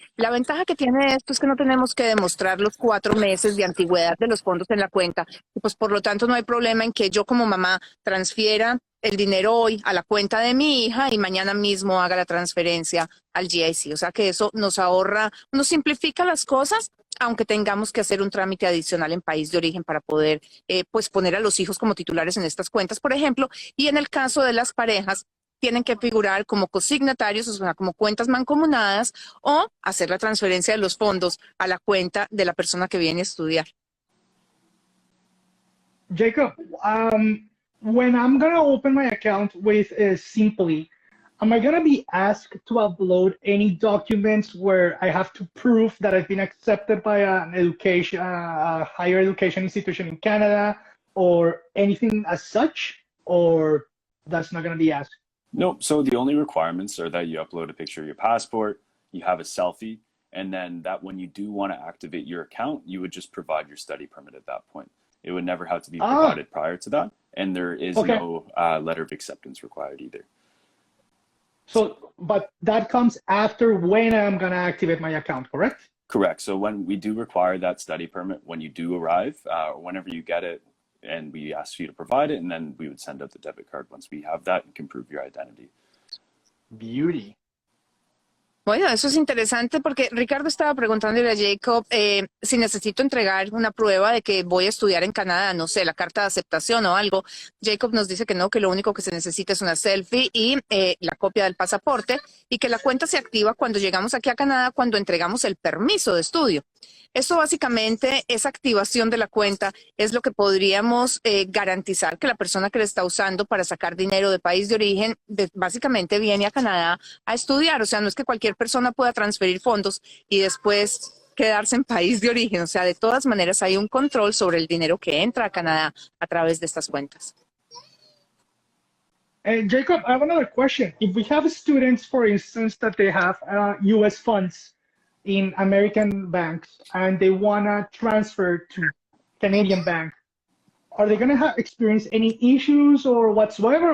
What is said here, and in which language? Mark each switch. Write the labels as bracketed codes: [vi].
[es] La ventaja que tiene esto es que no tenemos que demostrar los 4 meses de antigüedad de los fondos en la cuenta, y pues por lo tanto no hay problema en que yo como mamá transfiera el dinero hoy a la cuenta de mi hija y mañana mismo haga la transferencia al GIC. O sea que eso nos ahorra, nos simplifica las cosas, aunque tengamos que hacer un trámite adicional en país de origen para poder pues poner a los hijos como titulares en estas cuentas, por ejemplo. Y en el caso de las parejas, tienen que figurar como cosignatarios, o sea, como cuentas mancomunadas, o hacer la transferencia de los fondos a la cuenta de la persona que viene a estudiar. [en] Jacob, when I'm gonna open my account with Simply, am I gonna be asked to upload any documents where I have to prove that I've been accepted by an education, a higher education institution in Canada, or anything as such, or that's not gonna be asked? Nope. So the only requirements are that you upload a picture of your passport, you have a selfie, and then that when you do want to activate your account, you would just provide your study permit at that point. It would never have to be provided prior to that, and there is no letter of acceptance required either. So, but that comes after when I'm gonna activate my account, correct? Correct. So when we do require that study permit, when you do arrive, or whenever you get it, and we ask you to provide it, and then we would send out the debit card once we have that and can prove your identity. Beauty. [es] Bueno, eso es interesante porque Ricardo estaba preguntándole a Jacob si necesito entregar una prueba de que voy a estudiar en Canadá, no sé, la carta de aceptación o algo. Jacob nos dice que no, que lo único que se necesita es una selfie y la copia del pasaporte, y que la cuenta se activa cuando llegamos aquí a Canadá, cuando entregamos el permiso de estudio. Esto básicamente, esa activación de la cuenta es lo que podríamos garantizar que la persona que le está usando para sacar dinero de país de origen básicamente viene a Canadá a estudiar. O sea, no es que cualquier persona pueda transferir fondos y después quedarse en país de origen. O sea, de todas maneras hay un control sobre el dinero que entra a Canadá a través de estas cuentas. [en] Jacob, I have another question. If we have students, for instance, that they have US funds in American banks and they want to transfer to Canadian bank, are they going to experience any issues or whatsoever?